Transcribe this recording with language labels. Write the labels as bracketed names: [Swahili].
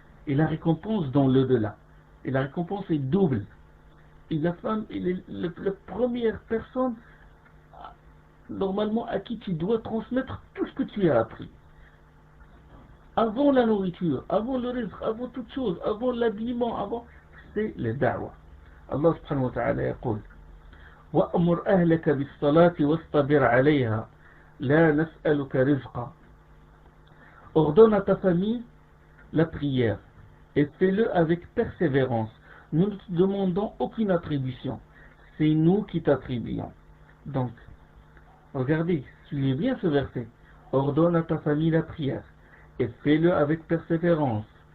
[French] Et la récompense dans l'au-delà. Et la récompense est double. Et la femme est la première personne, normalement, à qui tu dois transmettre tout ce que tu as appris. Avant la nourriture, avant le rizq, avant toute chose, avant l'habillement, avant, c'est le da'wah. [Arabic] Allah subhanahu wa ta'ala يقول وأمر أهلك بالصلاة واصطبر عليها لا نسألك رزقا. [French] Ordonne à ta famille la prière et fais-le avec persévérance. Nous ne te demandons aucune attribution. C'est nous qui t'attribuons. Donc, regardez, suivez bien ce verset. Ordonne à ta famille la prière et fais-le avec persévérance.